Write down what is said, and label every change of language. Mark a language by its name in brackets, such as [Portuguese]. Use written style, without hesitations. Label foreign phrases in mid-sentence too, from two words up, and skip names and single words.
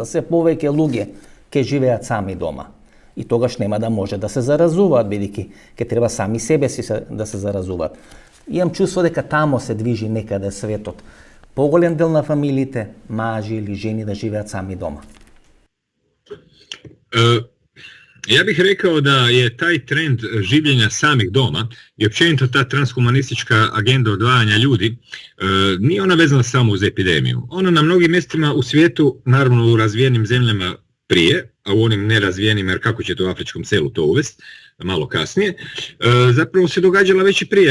[Macedonian] Се повеќе луѓе ќе живеат сами дома. И тогаш нема да може да се заразуваат, бидејќи ќе треба сами себе си да се заразуваат. Имам чувство дека тамо се движи некаде светот. Поголем дел на фамилиите, мажи или жени да живеат сами дома. [Croatian] Ja bih rekao da je taj trend življenja samih doma i općenito ta transhumanistička agenda odvajanja ljudi nije ona vezana samo uz epidemiju. Ona na mnogim mjestima u svijetu, naravno u razvijenim zemljama prije, a u onim nerazvijenim, jer kako ćete u afričkom selu to uvesti, malo kasnije, zapravo se događala već i prije.